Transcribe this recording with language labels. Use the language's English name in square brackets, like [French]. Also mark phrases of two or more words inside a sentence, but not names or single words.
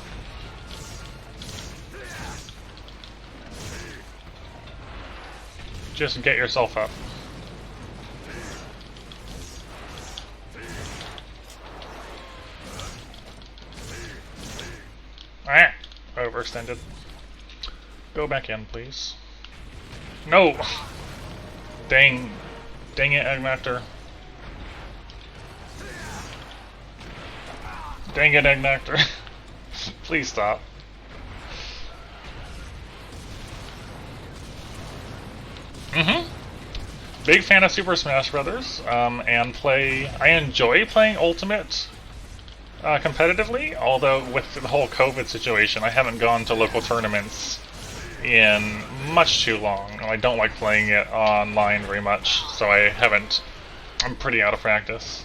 [English] Just get yourself up. Ah! Overextended. Go back in, please. No! Dang. Dang it, Ignactor. Dang it, Ignactor. Please stop. Big fan of Super Smash Brothers, and I enjoy playing Ultimate competitively, although with the whole COVID situation, I haven't gone to local tournaments in much too long, and I don't like playing it online very much, so I'm pretty out of practice.